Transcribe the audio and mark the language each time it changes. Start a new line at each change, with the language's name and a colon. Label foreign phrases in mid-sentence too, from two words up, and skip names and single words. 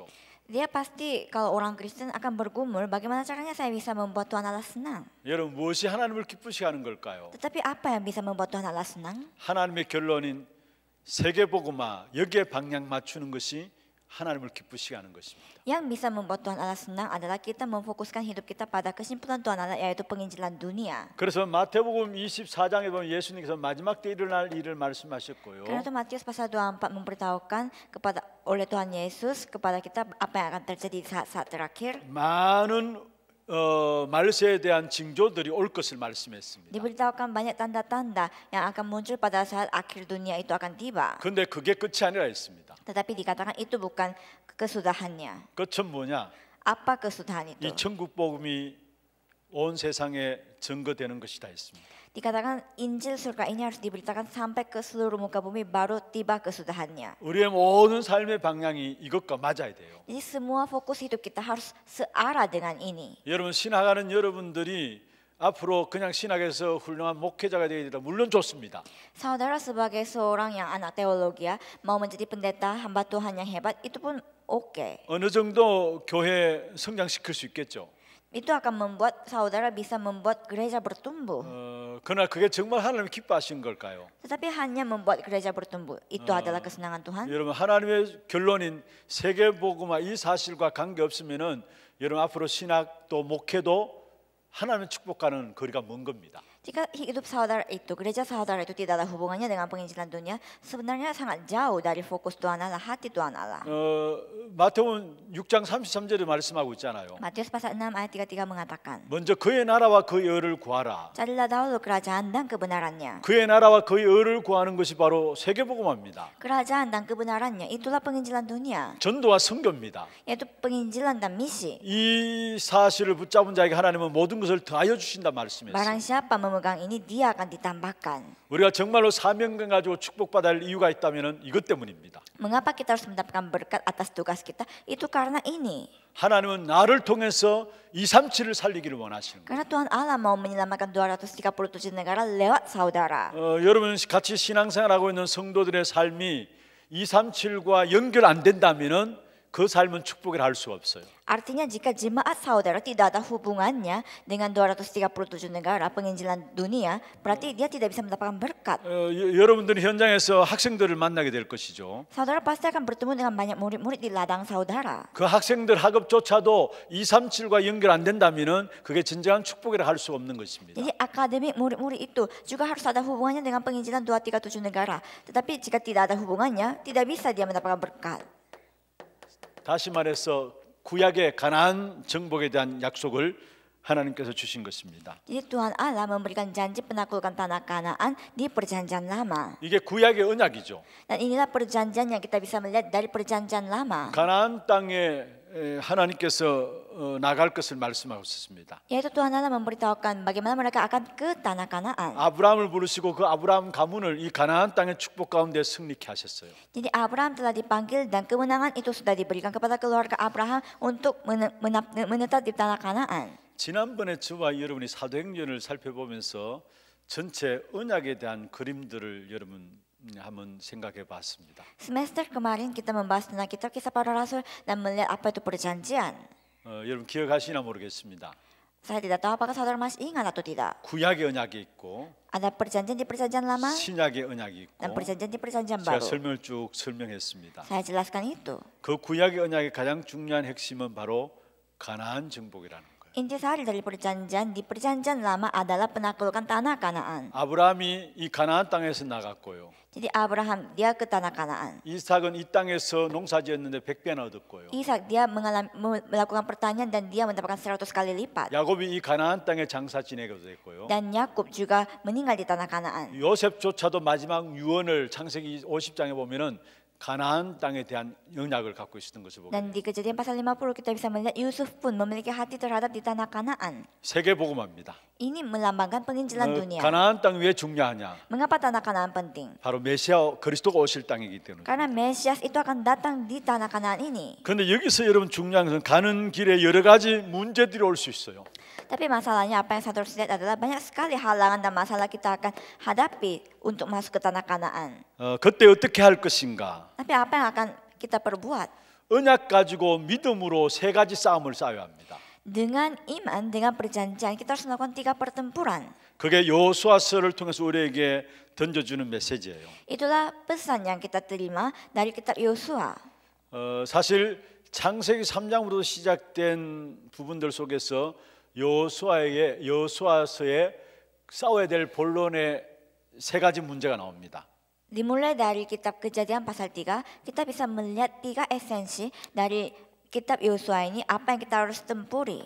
Indonesian: Dia pasti kalau orang Kristen akan bergumul bagaimana caranya saya bisa membuat Tuhan Allah senang.
Korean: 여러분 무엇이 하나님을 기쁘시게 하는 걸까요?
Indonesian: Tetapi apa yang bisa membuat Tuhan Allah senang?
Korean: 하나님의 결론인 세계복음화 여기에 방향 맞추는 것이 하나님을 기쁘시게 하는 것입니다.
Indonesian: Yang bisa membuat Tuhan Allah senang adalah kita memfokuskan hidup kita pada kesimpulan Tuhan Allah yaitu penginjilan dunia.
Korean: 그래서 마태복음 24장에 보면 예수님께서 마지막 때 일어날 일을 말씀하셨고요.
Indonesian: Karena itu Matius pasal 24 memberitahukan kepada oleh Tuhan Yesus kepada kita apa yang akan terjadi saat terakhir.
Korean: 많은 말세에 대한 징조들이 올 것을 말씀했습니다.
Indonesian: Diberitahukan banyak tanda-tanda yang akan muncul pada saat akhir dunia itu akan tiba.
Korean: 그런데 그게 끝이 아니라 했습니다.
Indonesian: Tetapi dikatakan itu bukan kesudahannya.
Korean: 끝은 뭐냐?
Indonesian: Apa kesudahan itu?
Korean: 이 천국 복음이 온 세상에 증거되는 것이다 했습니다.
Indonesian: Dikatakan Injil surga ini harus diberitakan sampai ke seluruh muka bumi baru tiba kesudahannya.
Korean: 우리의 모든 삶의 방향이 이것과 맞아야 돼요.
Indonesian: Jadi semua fokus hidup kita harus searah dengan ini.
Korean: 여러분 신학하는 여러분들이 앞으로 그냥 신학에서 훌륭한 목회자가 되게 되다 물론 좋습니다.
Indonesian: Saudara sebagai seorang yang anak teologi mau menjadi pendeta hamba Tuhan yang hebat itu pun oke.
Korean: 어느 정도 교회 성장시킬 수 있겠죠.
Indonesian: Itu akan membuat saudara bisa membuat gereja bertumbuh.
Korean: 그러나 그게 정말 하나님 기뻐하신 걸까요?
Indonesian: Tetapi hanya membuat gereja bertumbuh itu adalah kesenangan Tuhan.
Korean: 여러분 하나님의 결론인 세계복음화 이 사실과 관계 없으면은 여러분 앞으로 신학도 목회도 하나님의 축복과는 거리가 먼 겁니다.
Indonesian: Jika hidup saudara itu, gereja saudara itu tidak ada hubungannya dengan penginjilan dunia, sebenarnya sangat jauh dari fokus Tuhan Allah, hati Tuhan Allah.
Korean: 마태복음 6장 33절에 말씀하고 있잖아요.
Indonesian: Matius pasal 6 ayat 33 mengatakan,
Korean: 먼저 그의 나라와 그의 의를 구하라.
Indonesian: carilah dahulu kerajaan dan kebenarannya.
Korean: 그의 나라와 그의 의를 구하는 것이 바로 세계복음화입니다.
Indonesian: Kerajaan dan kebenarannya itulah penginjilan dunia,
Korean: 전도와 선교입니다.
Indonesian: yaitu penginjilan dan misi.
Korean: 이 사실을 붙잡은 자에게 하나님은 모든 것을 더하여 주신다 말씀했어요.
Indonesian: Barang siapa memegang ini, dia akan ditambahkan.
Korean: 우리가 정말로 사명감 가지고 축복받아야 할 이유가 있다면 이것 때문입니다.
Indonesian: Mengapa kita harus mendapatkan berkat atas tugas kita? Itu karena ini.
Korean: 하나님은 나를 통해서 237을 살리기를 원하시는 거예요.
Indonesian: Karena Tuhan Allah mau menyelamatkan 237 negara lewat saudara.
Korean: 여러분 같이 신앙생활하고 있는 성도들의 삶이 237과 연결 안 된다면은 그 삶은 축복을 할 수 없어요.
Indonesian: Artinya jika jemaat saudara tidak ada hubungannya dengan 237 negara penginjilan dunia, berarti dia tidak bisa mendapatkan berkat.
Korean: 여러분들은 현장에서 학생들을 만나게 될 것이죠.
Indonesian: Saudara pasti akan bertemu dengan banyak murid-murid di ladang saudara.
Korean: 그 학생들 학업조차도 237과 연결 안 된다면은 그게 진정한 축복이라 할 수 없는 것입니다.
Indonesian: Jadi akademik murid-murid itu juga harus ada hubungannya dengan penginjilan 237 negara. Tetapi jika tidak ada hubungannya, tidak bisa dia mendapatkan berkat.
Korean: 다시 말해서 구약의 가나안 정복에 대한 약속을 하나님께서 주신 것입니다.
Indonesian: Jadi Tuhan Allah memberikan janji penaklukan tanah Kanaan di perjanjian lama.
Korean: 이게 구약의 언약이죠.
Indonesian: Dan inilah perjanjian yang kita bisa melihat dari perjanjian lama.
Korean: 가나안 땅에 하나님께서 나갈 것을 말씀하셨습니다.
Indonesian: Yaitu Tuhan Allah memberitahukan bagaimana mereka akan ke tanah Kanaan.
Korean: 아브라함을 부르시고 그 아브라함 가문을 이 가나안 땅의 축복 가운데 승리케 하셨어요.
Indonesian: Jadi Abraham telah dipanggil dan kemenangan itu sudah diberikan kepada keluarga Abraham untuk menetap di tanah Kanaan.
Korean: 지난번에 저와 여러분이 사도행전을 살펴보면서 전체 언약에 대한 그림들을 여러분 한번 생각해 봤습니다.
Indonesian: Semester kemarin kita membahas tentang kitab Kisah Para Rasul dan melihat apa itu perjanjian.
Korean: 여러분 기억하시나 모르겠습니다.
Indonesian: Saya tidak tahu apakah saudara masih ingat atau tidak.
Korean: 구약의 언약이 있고
Indonesian: Ada perjanjian di perjanjian lama
Korean: 신약의 언약이 있고
Indonesian: dan perjanjian di perjanjian
Korean: 제가
Indonesian: baru.
Korean: 설명을 쭉 설명했습니다.
Indonesian: Saya jelaskan itu.
Korean: 그 구약의 언약의 가장 중요한 핵심은 바로 가나안 정복이라는 거예요.
Indonesian: Intisari dari perjanjian di perjanjian lama adalah penaklukan tanah Kanaan.
Korean: 아브라함이 이 가나안 땅에서 나갔고요.
Indonesian: Jadi Abraham dia ke tanah Kanaan.
Korean: 이삭은 이 땅에서 농사지었는데 100배나 얻었고요.
Indonesian: Ishak dia melakukan pertanian dan dia mendapatkan 100 kali lipat.
Korean: 야곱이 이 가나안 땅에 장사 지내게 됐고요.
Indonesian: Dan Yakub juga meninggal di tanah Kanaan.
Korean: 요셉조차도 마지막 유언을 창세기 50장에 보면은 가나안 땅에 대한 영향을 갖고 있었던 것을 보게
Indonesian: Dan
Korean: 돼요.
Indonesian: di Kejadian pasal 50 kita bisa melihat Yusuf pun memiliki hati terhadap di tanah Kanaan.
Korean: 세계 복음화입니다.
Indonesian: Ini melambangkan penginjilan dunia.
Korean: 가나안 땅이 왜 중요하냐?
Indonesian: Mengapa tanah Kanaan penting?
Korean: 바로 메시아 그리스도가 오실 땅이기 때문에.
Indonesian: Karena Mesias itu akan datang di tanah Kanaan ini.
Korean: 그런데 여기서 여러분 중요한 것은 가는 길에 여러 가지 문제들이 올 수 있어요.
Indonesian: Tapi masalahnya apa yang saya terus lihat adalah banyak sekali halangan dan masalah kita akan hadapi untuk masuk ke tanah Kanaan.
Korean: 그때 어떻게 할 것인가?
Indonesian: Tapi apa yang akan kita perbuat?
Korean: 언약 가지고 믿음으로 세 가지 싸움을 싸워야 합니다.
Indonesian: Dengan iman, dengan perjanjian, kita harus melakukan 3 pertempuran.
Korean: 그게 여호수아서를 통해서 우리에게 던져주는 메시지예요.
Indonesian: Itulah pesan yang kita terima dari kitab Yosua.
Korean: 사실 창세기 3장부터 시작된 부분들 속에서 여호수아서에 싸워야 될 본론의 세 가지 문제가 나옵니다.
Indonesian: Dimulai dari kitab Kejadian pasal 3, kita bisa melihat 3 esensi dari kitab Yosua ini apa yang kita harus tempuri.